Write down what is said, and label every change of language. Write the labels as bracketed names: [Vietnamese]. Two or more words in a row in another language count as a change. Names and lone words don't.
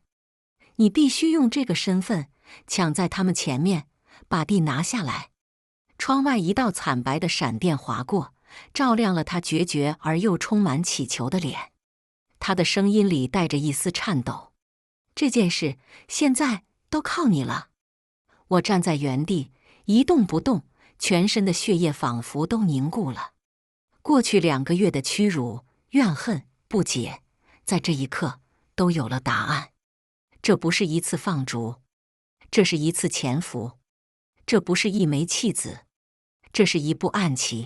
[Chinese] 你必須用這個身份搶在他們前面，把地拿下來。” 窗外一道慘白的閃電劃過，照亮了他決絕而又充滿祈求的臉。他的聲音裡帶着一絲顫抖：“這件事現在都靠你了。” 我站在原地一動不動，全身的血液仿佛都凝固了。過去2個月的屈辱、怨恨、不解，在這一刻都有了答案。這不是一次放逐，這是一次潛伏，這不是一枚棄子，這是一部暗棋。